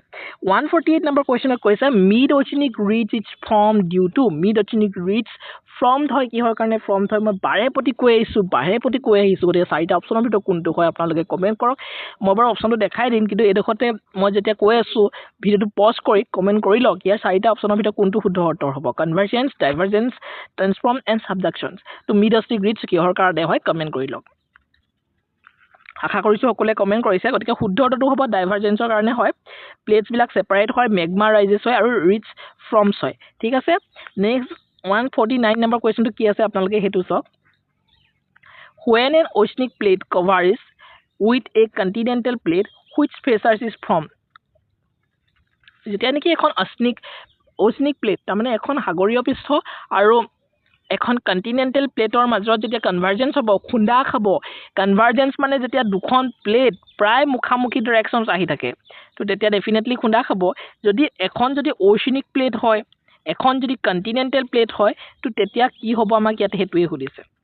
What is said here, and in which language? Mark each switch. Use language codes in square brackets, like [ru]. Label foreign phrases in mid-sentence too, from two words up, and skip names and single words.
[as] 148 নম্বৰ কুৱেশ্যনত কৈছে [en] mid oceanic ridge is form due to mid oceanic ridge formed [as] হয় কিহৰ কাৰণে ফৰ্মড হয় মই বাৰে প্ৰতি কৈ আহিছোঁ গতিকে চাৰিটা অপশ্যনৰ ভিতৰত কোনটো হয় আপোনালোকে কমেণ্ট কৰক মই বাৰু অপশ্যনটো দেখাই দিম কিন্তু এইডোখৰতে মই যেতিয়া কৈ আছোঁ ভিডিঅ'টো পজ কৰি কমেণ্ট কৰি লওক ইয়াৰ চাৰিটা অপশ্যনৰ ভিতৰত কোনটো শুদ্ধ উত্তৰ হ'ব [en] convergence divergence transform and subductions [as] তো [en] mid oceanic ridge [as] কিহৰ কাৰণে হয় কমেণ্ট কৰি লওক আশা কৰিছোঁ সকলোৱে কমেণ্ট কৰিছে গতিকে শুদ্ধ উত্তৰটো হ'ব ডাইভাৰ্জেন্সৰ কাৰণে হয় [en] platesবিলাক separate [as] হয় [en] magma rises [as] হয় আৰু [en] ridge forms [as] হয় ঠিক আছে নেক্সট 149 নম্বৰ কুৱেশ্যনটো কি আছে আপোনালোকে সেইটো চাওক [en] when an oceanic plate covers with a continental plate which features is formed [as] যেতিয়া নেকি এখন [en] oceanic plate [as] তাৰমানে এখন সাগৰীয় পৃষ্ঠ আৰু এখন [en] continental plateৰ [as] মাজত যেতিয়া কনভাৰ্জেন্স হ'ব খুন্দা খাব কনভাৰ্জেন্স মানে যেতিয়া দুখন প্লেট প্ৰায় মুখামুখি ডাইৰেকশ্যনছ আহি থাকে তো তেতিয়া ডেফিনেটলি খুন্দা খাব যদি এখন যদি [en] oceanic plate [as] হয় এখন যদি [en] continental plate [as] হয় তো তেতিয়া কি হ'ব আমাক ইয়াতে হেতুৱে সুধিছে